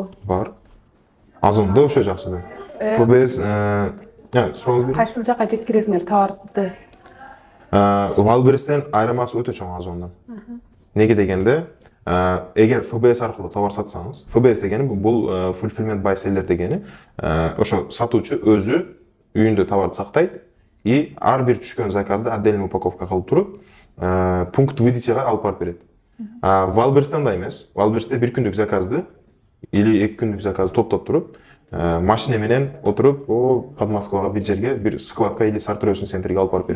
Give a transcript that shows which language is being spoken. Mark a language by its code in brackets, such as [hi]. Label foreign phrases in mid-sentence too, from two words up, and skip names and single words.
[ky] Бар. Озондо ошо жакшы да. ФБС, кайсы жака жеткиресиңер товарды? Валберестен айырмасы өтө чоң Озондон. Неге дегенде, эгер ФБС аркылуу товар сатсаңыз, ФБС дегени бул [en] fulfillment by seller [ky] дегени, ошо сатуучу өзү үйүндө товарды сактайт и ар бир түшкөн заказды [ru] отдельный упаковка [ky] кылып туруп, [ru] пункт выдачага [ky] алып барып берет. Валберстен да эмес. Валберсте бир күндүк заказды или 2 күндүк заказды топтоп туруп, машина менен отуруп, под Москвага бир жерге, бир складка или [ru] сортировочный центрге [ky] алып барып берет.